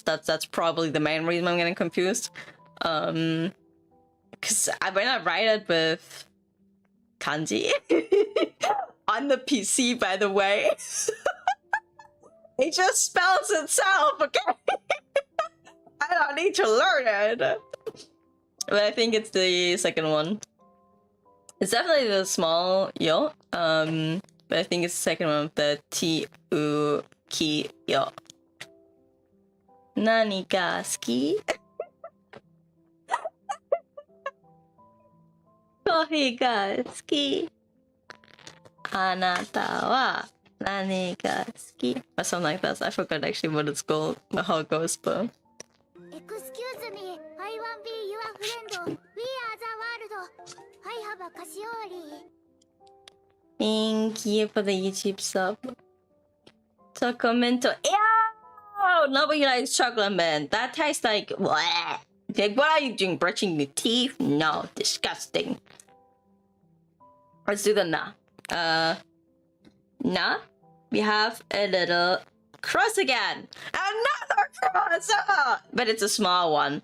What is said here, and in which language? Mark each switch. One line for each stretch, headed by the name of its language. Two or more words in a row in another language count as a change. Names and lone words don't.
English: That's probably the main reason I'm getting confused. Because when I write it with kanji on the PC, by the way, it just spells itself, okay? don't need to learn it. But I think it's the second one. It's definitely the small yo. But I think it's the second one, the T-U ki yo.
Japanese: 何が好き？コーヒーが好き? あなたは何が好き?
English: Or something like that. I forgot actually what it's called, how it goes, but... Excuse me, I want be your friend. We are the world. I have a Kashiori. Thank you for the YouTube sub. Tocomento. Ew! Nobody likes chocolate, man. That tastes like... Bleh. Like, what are you doing? Brushing your teeth? No, disgusting. Let's do the na. Na. We have a little cross again. Another cross! Ah! But it's a small one.